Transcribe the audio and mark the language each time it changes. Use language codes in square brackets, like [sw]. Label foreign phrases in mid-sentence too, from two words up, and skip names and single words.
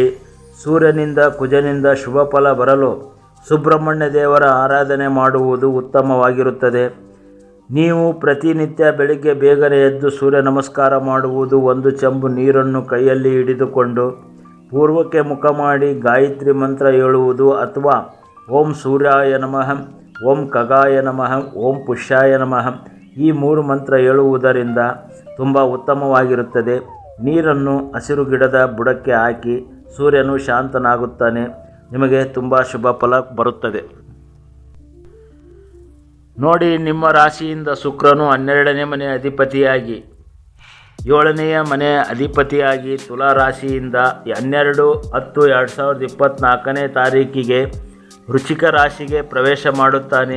[kn] ಸೂರ್ಯನಿಂದ ಕುಜನಿಂದ ಶುಭ ಫಲ ಬರಲು ಸುಬ್ರಹ್ಮಣ್ಯ ದೇವರ ಆರಾಧನೆ ಮಾಡುವುದು ಉತ್ತಮವಾಗಿರುತ್ತದೆ. ನೀವು ಪ್ರತಿನಿತ್ಯ ಬೆಳಿಗ್ಗೆ ಬೇಗನೆ ಎದ್ದು ಸೂರ್ಯ ನಮಸ್ಕಾರ ಮಾಡುವುದು. 1 ಚೆಂಬು ನೀರನ್ನು ಕೈಯಲ್ಲಿ ಹಿಡಿದುಕೊಂಡು ಪೂರ್ವಕ್ಕೆ ಮುಖ ಮಾಡಿ ಗಾಯತ್ರಿ ಮಂತ್ರ ಹೇಳುವುದು ಅಥವಾ [sa] ಓಂ ಸೂರ್ಯಾಯ ನಮಃ, ಓಂ ಖಗಾಯ ನಮಃ, ಓಂ ಪುಷ್ಯಾಯ ನಮಃ [kn] ಈ 3 ಮಂತ್ರ ಹೇಳುವುದರಿಂದ ತುಂಬ ಉತ್ತಮವಾಗಿರುತ್ತದೆ. ನೀರನ್ನು ಹಸಿರು ಗಿಡದ ಬುಡಕ್ಕೆ ಹಾಕಿ ಸೂರ್ಯನು ಶಾಂತನಾಗುತ್ತಾನೆ. ನಿಮಗೆ ತುಂಬ ಶುಭ ಫಲ ಬರುತ್ತದೆ. ನೋಡಿ, ನಿಮ್ಮ ರಾಶಿಯಿಂದ ಶುಕ್ರನು 12ನೇ ಮನೆ ಅಧಿಪತಿಯಾಗಿ 7ನೆಯ ಮನೆ ಅಧಿಪತಿಯಾಗಿ ತುಲಾ ರಾಶಿಯಿಂದ 12/10/2024 ತಾರೀಕಿಗೆ ವೃಶ್ಚಿಕ ರಾಶಿಗೆ ಪ್ರವೇಶ ಮಾಡುತ್ತಾನೆ.